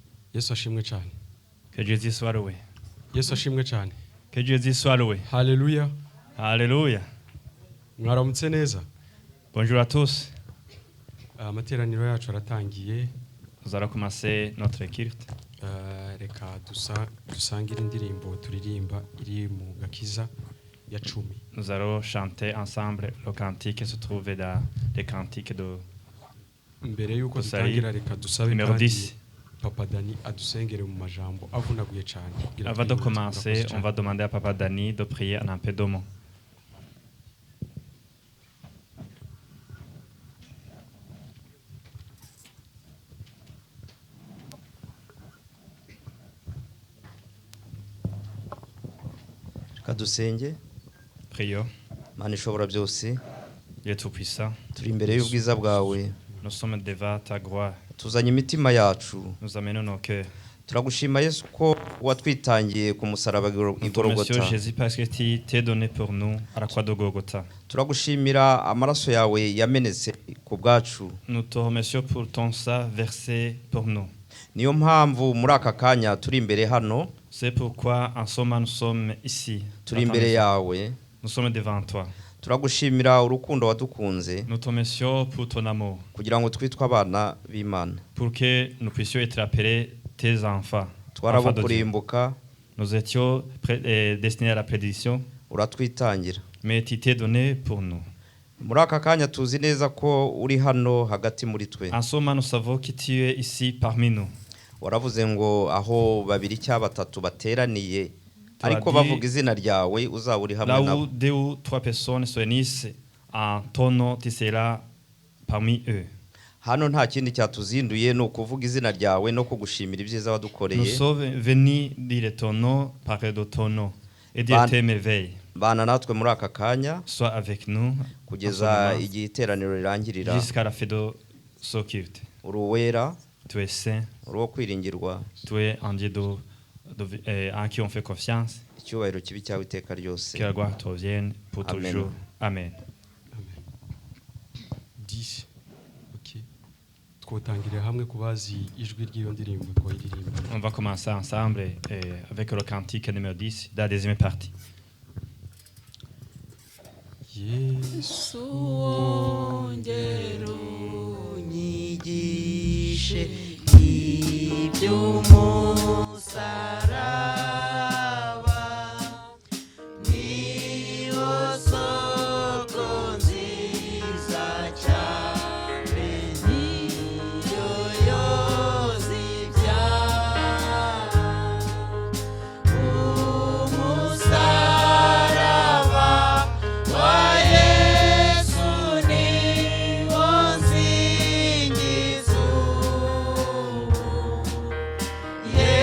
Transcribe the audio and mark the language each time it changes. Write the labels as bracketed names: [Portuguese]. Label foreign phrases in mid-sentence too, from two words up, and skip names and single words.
[Kinyarwanda] Yesu ashimwe cyane. [French] Que Jésus soit loué. [Kinyarwanda] Yesu ashimwe cyane. [French] Que Jésus soit loué. [Kinyarwanda] Haleluya. [French] Alléluia. [Kinyarwanda] Mwaramutse neza. [French] Bonjour à tous. [Kinyarwanda] Amateraniro yacu aratangiye. [French] Nous allons commencer notre culte. [Kinyarwanda] Reka dusangire indirimbo turirimba iri mu gakiza ya 10. [French] Nous allons chanter ensemble le cantique qui se trouve dans les cantiques de [Kinyarwanda] mbere yuko dutangira reka dusabe [French] numéro 10. [Kinyarwanda] Papa Dani adusengere mu majambo avunaguye cyane. [French] Avant de commencer, on va demander à Papa Dani de prier en un peu de mots. [Kinyarwanda] Kadusenge. [French] Prions. [Kinyarwanda] Mana ishobora byose. [French] Dieu tout-puissant. [Kinyarwanda] Turi imbere y'ubwiza bwawe. [French] Nous sommes devant ta gloire. [Kinyarwanda] Tuzanye imitima yacu. [French] Nous amenons nos cœurs. [Kinyarwanda] Turagushima Yesu ko watwitangiye ku musaraba igorogota. [French] Monsieur Jésus, parce que tu t'es donné pour nous à la croix de Golgotha. [Kinyarwanda] Turagushimira amaraso yawe yamenetse ku bwacu. [French] Nous te remercions pour ton sang versé pour nous. [Kinyarwanda] Niyo mpamvu muri aka kanya turi imbere hano. [French] C'est pourquoi en ce moment nous sommes ici. [Kinyarwanda] Turi imbere yawe. [French] Nous sommes devant toi. [Kinyarwanda] Turagushimira urukundo wadukunze. [French] Nous te remercions pour ton amour. [Kinyarwanda] Kugira ngo twitwe abana b'Imana. [French] Pour que nous puissions être appelés tes enfants. [Kinyarwanda] Twarabukurimbuka. [French] Nous étions destinés à la prédiction. [Kinyarwanda] Uratwitangira. [French] Mais tu t'es donné pour nous. [Kinyarwanda] Muri aka kanya tuzi neza ko uri hano hagati muri twe. [French] En ce moment nous savons que tu es ici parmi nous. [Kinyarwanda] Waravuze ngo aho babiri cyangwa batatu bateraniye ariko bavuga izina ryawe uzaba uri hamwe nabo. [French] Là où 2 ou 3 personnes se réunissent en ton nom, tu seras parmi eux. [Kinyarwanda] Hano nta kindi cyatuzinduye no kuvuga izina ryawe no kugushimira ibyiza wadukoreye. [French] Nous sommes venus dire ton nom, parler de ton nom et dire tes merveilles. [Kinyarwanda] Bana natwe muri aka kanya. [French] Sois avec nous [Kinyarwanda] kugeza igihe iteraniro rirangirira. [French] Jusqu'à la fin de ce culte. [Kinyarwanda] Uruwera. [French] Tu es saint. [Kinyarwanda] Uruwo kwiringirwa. [French] Tu es un Dieu en qui on fait confiance. [Kinyarwanda] Icyubahiro kibi cyawe iteka ryose. [French] Que la gloire te revienne pour toujours. [Kinyarwanda] Amen. 10. OK. Twotangire hamwe kubazi ijwi ry'iyo ndirimbo twayiririmba. [French] On va commencer ensemble avec le cantique numéro 10, la deuxième partie. [Kinyarwanda] Yesu ongera unyigishe iby'umusaraba niho soko nziza cyane niyo yoza ibyaha umusaraba wa Yesu niwo nsingiza